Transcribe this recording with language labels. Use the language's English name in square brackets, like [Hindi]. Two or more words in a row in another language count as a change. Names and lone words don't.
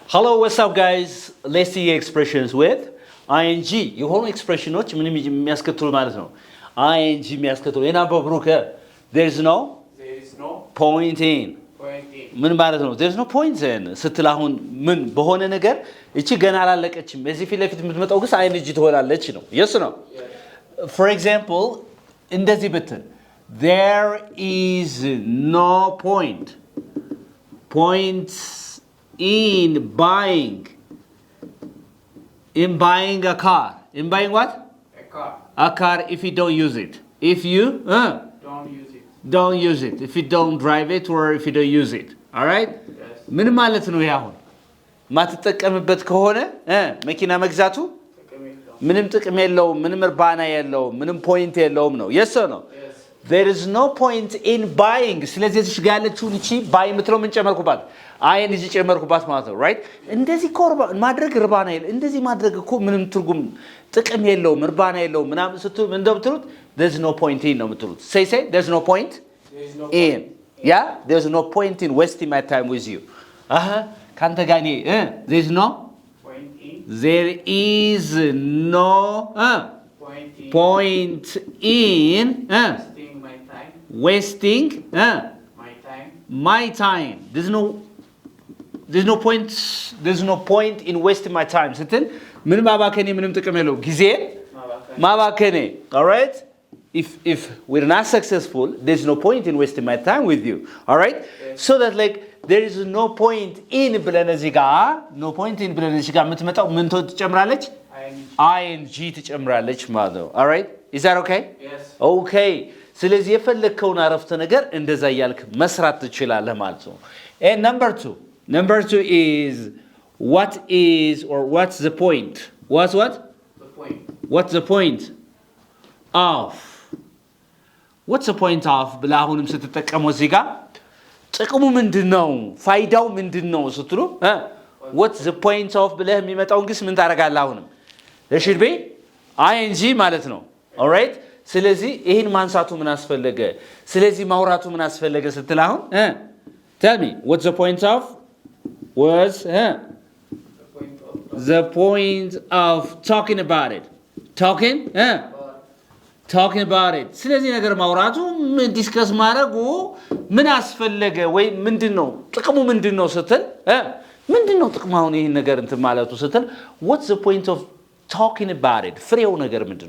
[English] Hello, what's up, guys? Let's see expressions with ing. [Amharic] የሆኑ ኤክስፕሬሽኖች ምንም የሚያስከትሉ ማለት ነው። ing የሚያስከትሉ የናምበር ብሩክ [English] there is no point in [Amharic] ምን ማለት ነው? [English] there is no point in [Amharic] ስትል አሁን ምን በሆነ ነገር እቺ ገና አላለቀችም በዚህ ፊት ለፊት የምትመጣው ግን ing ትሆናለች ነው። yes ነው። [English] for example [Amharic] እንደዚህ ብትል [English] there is no point in buying a car. In buying what? A car if you don't use it. If you don't use it. If you don't drive it or if you don't use it. All right? Yes. [Amharic] ምን ማለት ነው ይሄ አሁን? ማትጠቀምበት ከሆነ መኪና መግዛቱ ምንም ጥቅም የለውም፣ ምንም እርባና የለውም፣ ምንም ፖይንት የለውም ነው። [English] yes or no? Yes. There is no point in buying. [Amharic] ስለዚህ እዚህ ጋር ያለችውን እቺ ባይ የምትለው ምን ጨመርኩባት? አይን እዚህ ጨመርኩባት ማለት ነው። right? እንደዚህ ኮርባ ማድረግ እርባና የለ እንደዚህ ማድረግ እኮ ምንም ትርጉም ጥቅም የለውም፣ እርባና የለውም ምናምን ስትሉ እንደምትሉት [English] there's no point in [Amharic] ነው የምትሉት። [English] say there's no point in. Yeah? There's no point in wasting my time with you. [Amharic] ካንተ ጋር እኔ [English] there's no there is no point in wasting my time. There's no point in wasting my time. [Amharic] ስትል ምን ማባከኔ ምንም ጥቅም የለው ጊዜ ማባከኔ. [English] all right? If we're not successful, there's no point in wasting my time with you. all right? Yes. So that like there is no point in [Amharic] ብለን እዚህ ጋር [English] no point in [Amharic] ብለን እዚህ ጋር የምትመጣው ምን ትጨምራለች? ing ትጨምራለች ማለት ነው። [English] all right? is that okay? Yes. okay. [Amharic] ስለዚህ የፈለከውን አረፍተ ነገር እንደዛ ያልክ መስራት ትችላለህ ማለት ነው። [English] and number 2 is what is or what's the point? What's what? The point. What's the point of? What's the point of [Amharic] ብለህ አሁንም ስትጠቀመው እዚህ ጋር ጥቅሙ ምንድነው? ፋይዳው ምንድነው ስትሉ [English] what's the point of [Amharic] ብለህ የሚመጣውን ግስ ምን ታደርጋለህ? [English] አሁንም there should be ing [Amharic] ማለት ነው። [English] all right? [Amharic] ስለዚህ ይሄን ማንሳቱ ምን አስፈለገ? ስለዚህ ማውራቱ ምን አስፈለገ ስትል አሁን [English] tell me what's the point of was the point of talking about it. talking about it. [Amharic] ስለዚህ ነገር ማውራቱ ዲስከስ ማድረጉ ምን አስፈለገ ወይ ምንድነው ጥቅሙ ምንድነው ስትል ምንድነው ጥቅሙ አሁን ይሄን ነገር እንትን ማለቱ ስትል [English] what's the point of talking about it? [Amharic] ፍሬው ነገር ምንድነው?